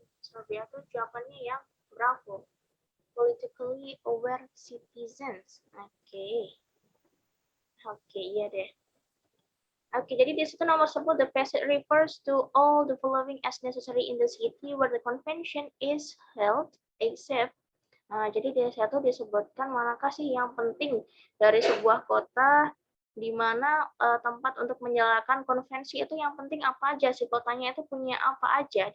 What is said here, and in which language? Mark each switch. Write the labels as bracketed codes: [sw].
[id] Robiatur jawabannya yang bravo. [en] Politically aware citizens. Oke, [id] iya deh. Oke, jadi di situ nomor 10, [en] the passage refers to all the following as necessary in the city where the convention is held, except. [id] Jadi di situ disebutkan manakah sih yang penting dari sebuah kota di mana tempat untuk menjalankan konvensi itu yang penting apa aja sih, kotanya itu punya apa aja.